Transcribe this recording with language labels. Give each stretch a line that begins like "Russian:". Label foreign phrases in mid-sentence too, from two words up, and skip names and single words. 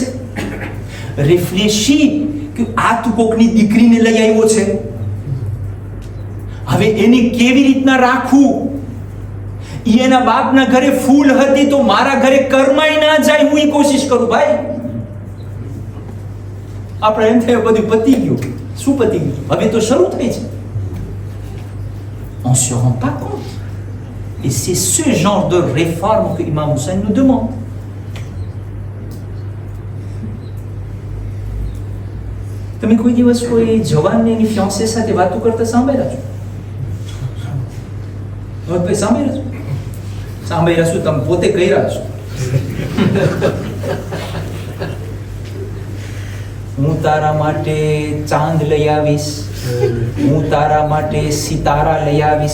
Gujarati: રિફ્લેશી કે આ તું કોકની દીકરીને લઈ આવ્યો છે, હવે એને કેવી રીતના રાખવું? એના બાપના ઘરે ફૂલ હતી તો મારા ઘરે કરમાઈ ના જાય, હું એ કોશિશ કરું ભાઈ. આપણે એમ થયું બધું પતી ગયું. શું પતી ગયું? હવે તો શરૂ થઈ છે.
French: on ne se rend pas compte. Et c'est ce genre de réforme que Imam Hussein nous demande.
Gujarati: તમે કોઈ દિવસ કોઈ જવાનને એની ફિયાન્સે સાથે વાતો કરતા સાંભળ્યા છો? ભાઈ સાંભળ્યા છો? સાંભળ્યા છો, તમે પોતે કર્યા છો. હું તારા માટે ચાંદ લઈ આવીશ, હું તારા માટે સિતારા લઈ આવીશ.